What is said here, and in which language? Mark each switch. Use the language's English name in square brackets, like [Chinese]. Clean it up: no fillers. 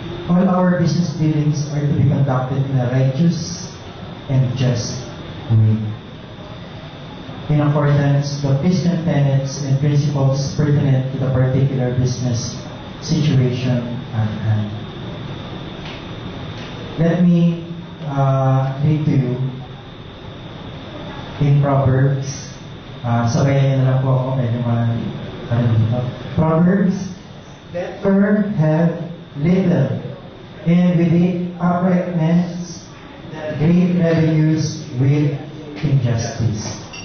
[English] All our business dealings are to be conducted in a righteous and just way, in accordance with the Christian tenets and principles pertinent to the particular business situation at hand. Let me read to you in Proverbs. [Filipino] Sabayan niyo na lang po ako, medyo dito. [English] Proverbs, better have little, and with it uprightness, the great revenues with injustice.